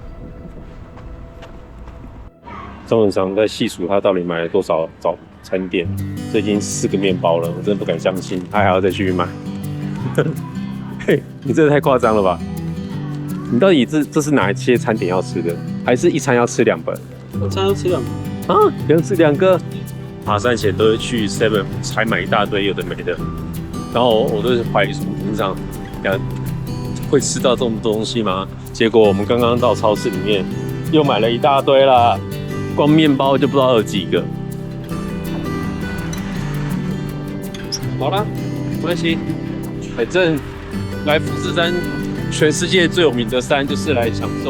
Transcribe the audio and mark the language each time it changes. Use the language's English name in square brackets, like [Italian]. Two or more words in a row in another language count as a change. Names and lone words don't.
[Chinese] 中文常在細數他到底買了多少早餐店，這已經4個麵包了，我真的不敢相信，他還要再繼續買。嘿，你這太誇張了吧？你到底這是哪一些餐點要吃的？還是一餐要吃2本？一餐要吃2本啊，要吃2個。爬山前都會去 Seven 採買一大堆有的沒的，然後我都是懷疑說平常會吃到這麼多東西嗎？結果我們剛剛到超市裡面又買了一大堆啦，光麵包就不知道有幾個。好啦，沒關係，反正來富士山，全世界最有名的山就是來享受。